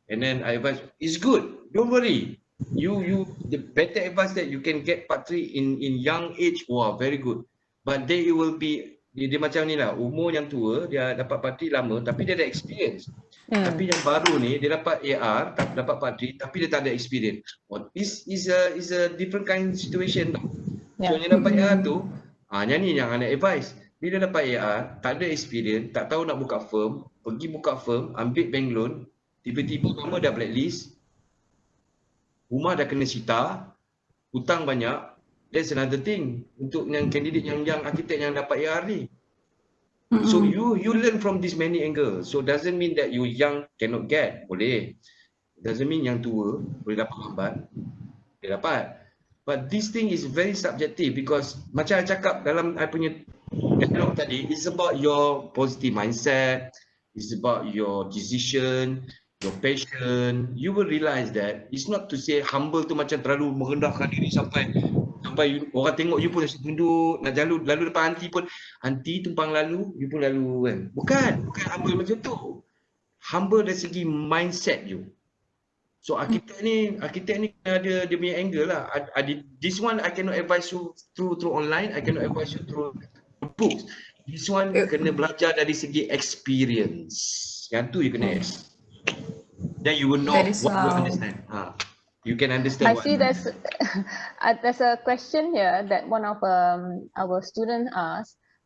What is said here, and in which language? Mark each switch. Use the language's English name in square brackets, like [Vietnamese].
[English] And then I advise, it's good, don't worry. The better advice that you can get part 3 in young age, very good. [Malay] But they will be, dia macam ni lah, umur yang tua, dia dapat part 3 lama, tapi dia ada experience. Tapi yang baru ni, dia dapat AR, dapat part 3, tapi dia tak ada experience. [English] This is a different kind of situation. [Malay] So yang dapat AR tu, yang ni yang anak advice. Bila dapat AR, tak ada experience, tak tahu nak buka firm, pergi buka firm, ambil bank loan, tiba-tiba nama dah blacklist, rumah dah kena sita, hutang banyak. [English] That's another thing [Malay] untuk yang candidate yang arkitek yang dapat AR ni. [English] So you learn from this many angles. So doesn't mean that you young cannot get, [Malay] boleh. [English] Doesn't mean [Malay] yang tua boleh dapat lambat, boleh dapat. [English] But this thing is very subjective because [Malay] macam I cakap dalam I punya dialog tadi, [English] it's about your positive mindset, it's about your decision, your passion. You will realize that it's not to say [Malay] humble tu macam terlalu merendahkan diri sampai orang tengok you pun asyik tunduk, nak lalu depan aunty pun, aunty tumpang lalu, you pun lalu kan. Bukan humble macam tu. Humble dari segi mindset you. So arkitek ni ada dia punya angle lah. [English] This one I cannot advise you through online, I cannot advise you through books. This one [Malay] kena belajar dari segi [English] experience. [Malay] Yang tu you kena [English] then you will know what you understand. You can understand. I see there's a question here that one of our students asked.